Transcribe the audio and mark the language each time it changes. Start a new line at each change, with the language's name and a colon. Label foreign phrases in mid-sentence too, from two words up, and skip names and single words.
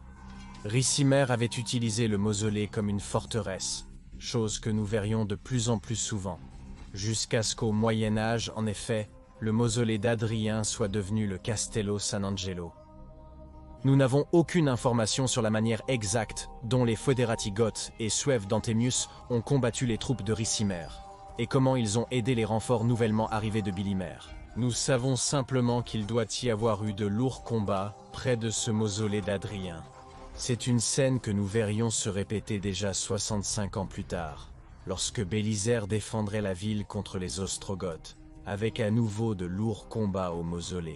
French: Ricimer avait utilisé le mausolée comme une forteresse, chose que nous verrions de plus en plus souvent, jusqu'à ce qu'au Moyen Âge, en effet, le mausolée d'Adrien soit devenu le Castello San Angelo. Nous n'avons aucune information sur la manière exacte dont les Foederati goths et suèves d'Anthemius ont combattu les troupes de Ricimer, et comment ils ont aidé les renforts nouvellement arrivés de Bilimer. Nous savons simplement qu'il doit y avoir eu de lourds combats près de ce mausolée d'Adrien. C'est une scène que nous verrions se répéter déjà 65 ans plus tard, lorsque Bélisère défendrait la ville contre les Ostrogoths, avec à nouveau de lourds combats au mausolée.